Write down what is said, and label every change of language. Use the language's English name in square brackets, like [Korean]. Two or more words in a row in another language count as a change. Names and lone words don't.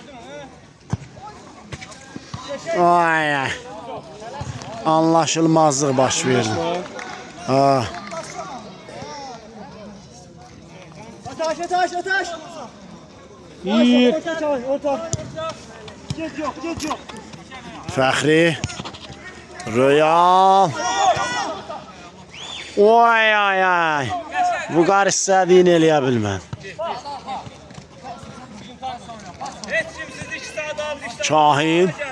[Azerbaijani] Ay. Anlaşılmazlıq baş verdi. Ha. Ataş. Bir. Orta. [Turkish] Geç yok, geç yok. [Azerbaijani] Fəxri. Royal. Oy ay ay. Vüqar istədiyini eləyə bilmən. Şahin.